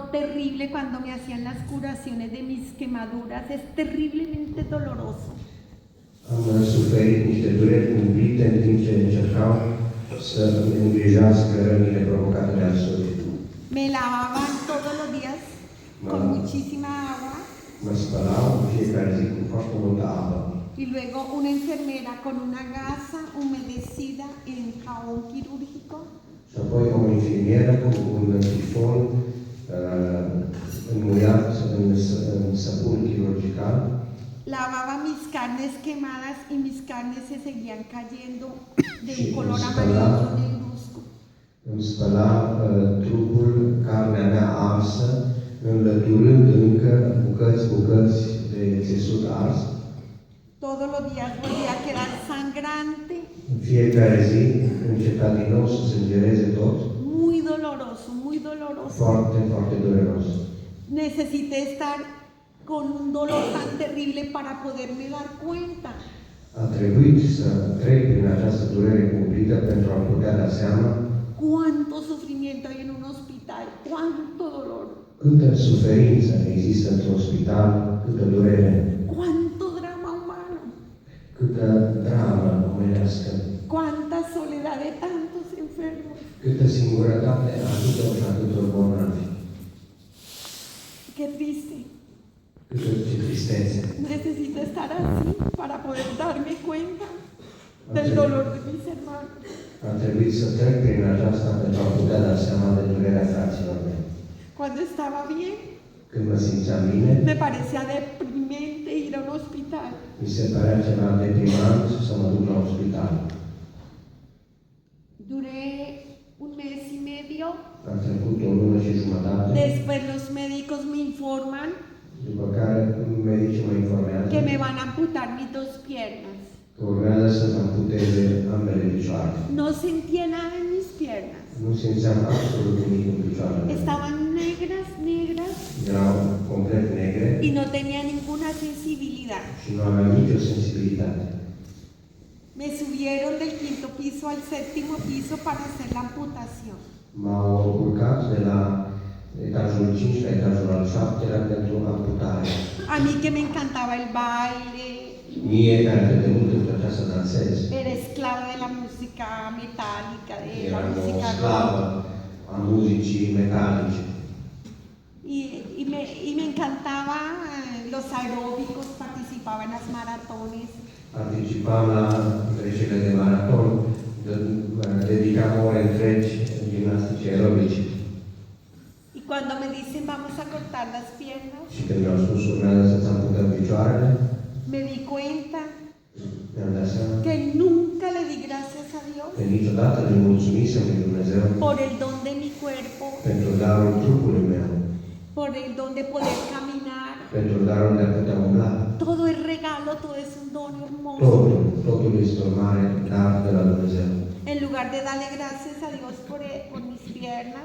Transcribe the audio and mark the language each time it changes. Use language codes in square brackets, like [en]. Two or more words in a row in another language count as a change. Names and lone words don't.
[es] terrible cuando me hacían las curaciones de mis quemaduras, es terriblemente doloroso. [ro] Am suferit niște dureri cumplite în timp ce încercau să îmi îngrijească rănile provocate de arsuri. [es] Me lavaban todos los días con muchísima agua [ro] Mă spălau în fiecare zi cu foarte multă apă. [es] y luego una enfermera con una gasa humedecida en jabón quirúrgico [ro] Și apoi o infirmieră cu un sifon înmuiat în săpun chirurgical [es] lavaba mis carnes quemadas y mis carnes se seguían cayendo de Sí, un color pues, amarillo negruzco. [ro] îmi spăla trupul, carnea mea arsă, înlăturând încă bucăți de țesut ars. [es] Todos los días volvía a quedar sangrante, [ro] În fiecare zi începea din nou să sângereze tot, [es] muy doloroso, muy doloroso. [ro] foarte, foarte dureros. [es] Necesité estar con un dolor tan terrible para poderme dar cuenta. [ro] A trebuit să trec prin această durere cumplită pentru a putea da seama [es] Cuánto sufrimiento hay en un hospital, cuánto dolor, [ro] câtă suferință există într-un spital, câtă durere, [es] cuánto drama humano, [ro] câtă dramă omenească, [es] cuánta soledad de tantos enfermos. [ro] câtă singurătate a atâtor și atâtor bolnavi, [es] Qué triste. [ro] câtă ce tristețe. [es] Necesito estar así para poder darme cuenta del dolor de mis hermanos. [ro] A trebuit să trec prin aceasta pentru a putea da seama de durerea fraților mei. [es] Cuando estaba bien, [ro] Când mă simțeam bine, [es] me parecía deprimente ir a un hospital. [ro] mi se părea ceva deprimant să mă duc la un spital. [es] Duré un mes y medio. [ro] A trecut o lună și jumătate, [es] Después los médicos me informan [ro] după care medicii mă informează [es] que me van a amputar mis dos piernas. [ro] că urmează să-mi amputeze ambele picioare. [es] No sentía nada en mis piernas. [ro] Nu simțeam absolut nimic în picioarele mele. [es] Estaban negras, negras [ro] Erau complet negre [es] y no tenía ninguna sensibilidad. [ro] și nu aveam nicio sensibilitate. [es] Me subieron del 5º piso al 7º piso para hacer la amputación. [ro] M-au urcat de la etajul 5 la etajul al 7-lea pentru amputare. [es] A mí que me encantaba el baile, [ro] Mie, care atât de mult îmi plăcea să dansez, [es] era esclava de la música metálica, de la [ro] eram o [es] música [ro] sclavă [es] rock. [ro] a muzicii metalice. [es] Y me encantaba los aeróbicos, participaba en las maratones. [ro] Participam la trecerile de maraton, dedicam ore întregi gimnastice aerobice. [es] Y cuando me dicen vamos a cortar las piernas, [ro] Și când mi-au spus urmează să-ți amputăm picioarele, [es] me di cuenta [ro] mi-am dat seama [es] que nunca le di gracias a Dios [ro] că niciodată nu mulțumisem lui Dumnezeu [es] por el don de mi cuerpo, [ro] pentru darul trupului meu, [es] por el don de poder caminar. [ro] pentru darul de a putea umbla. [es] Todo es regalo, todo es un don hermoso. [ro] Totul este un mare dar de la Dumnezeu. [es] En lugar de darle gracias a Dios por mis piernas